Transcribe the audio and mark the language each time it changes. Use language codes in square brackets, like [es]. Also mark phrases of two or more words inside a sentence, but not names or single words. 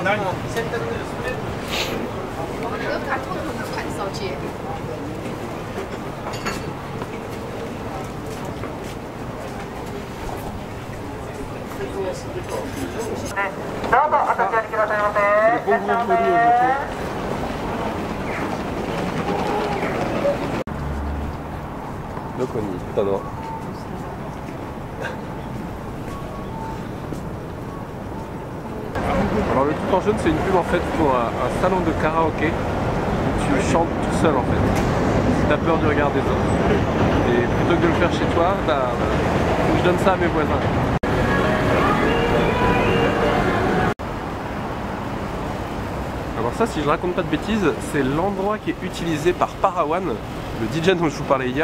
[ja] どうぞお立ち寄りくださいませ。どこに行ったの？ [fr] Alors le tout en jaune c'est une pub en fait pour un salon de karaoké où tu chantes tout seul en fait. Si t'as peur du regard des autres. Et plutôt que de le faire chez toi, bah, faut que je donne ça à mes voisins. Alors ça, si je raconte pas de bêtises, c'est l'endroit qui est utilisé par Parawan, le DJ dont je vous parlais hier.